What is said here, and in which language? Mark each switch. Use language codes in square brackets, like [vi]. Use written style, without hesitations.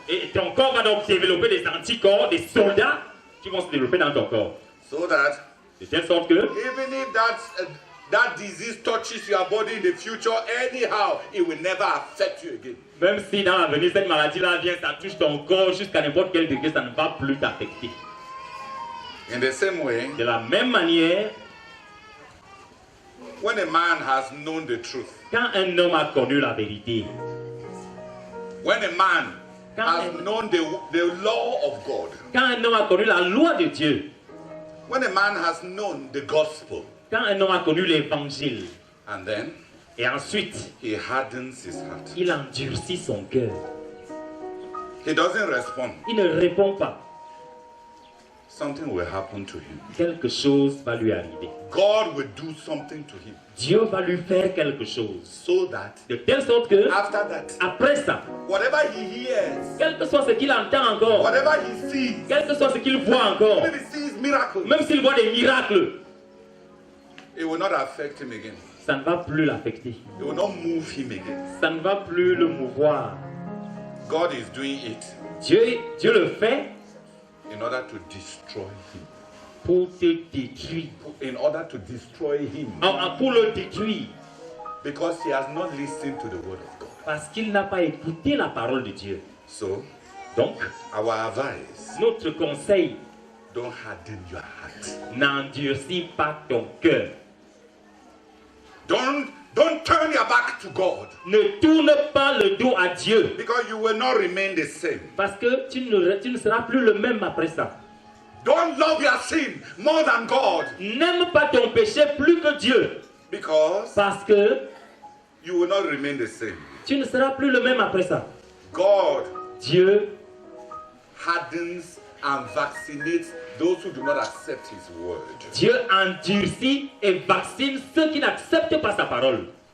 [fr] Et ton corps va donc développer des anticorps, des soldats qui vont se développer dans ton corps. [en] So that [fr] De telle sorte que, [en] even if that disease touches your body in the future, anyhow, it will never affect you again. [fr] même si dans l'avenir cette maladie-là vient, ça touche ton corps jusqu'à n'importe quel degré, ça ne va plus t'affecter. [en] In the same way, [fr] De la même manière, [en] when a man has known the truth, [fr] quand un homme a connu la vérité, [en] when a man [fr] Quand [en] has [fr] un- [en] known the law of God, [fr] quand un homme a connu la loi de Dieu, [en] when a man has known the gospel, [fr] quand un homme a connu l'évangile, [en] and then [fr] et ensuite, [en] he hardens his heart, [fr] il endurcit son cœur, [en] he doesn't respond, [fr] il ne répond pas, [en] something will happen to him. [fr] quelque chose va lui arriver. [en] God will do something to him [fr] Dieu va lui faire quelque chose. [en] so that [fr] De telle sorte que, [en] after that, [fr] après ça, [en] whatever he hears, [fr] quel que soit ce qu'il entend encore, [en] whatever he sees, [fr] quel que soit ce qu'il voit encore, [en] even if he sees miracles, [fr] même s'il voit des miracles, [en] it will not affect him again. [fr] ça ne va plus l'affecter. [en] It will not move him again. [fr] Ça ne va plus le mouvoir. [en] God is doing it [fr] Dieu le fait [en] in order to destroy him. [fr] pour te détruire. [en] In order to destroy him. [fr] Pour le détruire. [en] Because he has not listened to the word of God. [fr] Parce qu'il n'a pas écouté la parole de Dieu. [en] So, [fr] Donc, [en] our advice, [fr] notre conseil, [en] don't harden your heart. [fr] n'endurcis pas ton cœur. [en] Don't turn your back to God. [fr] Ne tourne pas le dos à Dieu. [en] Because you will not remain the same. [fr] Parce que tu ne seras plus le même après ça. [en] Don't love your sin more than God. [fr] N'aime pas ton péché plus que Dieu. [en] Because [fr] Parce que [en] you will not remain the same. [fr] tu ne seras plus le même après ça. [en] God [fr] Dieu [en] hardens and vaccinates those who do not accept his word. [fr] Dieu endurcit et vaccine ceux qui n'acceptent pas sa parole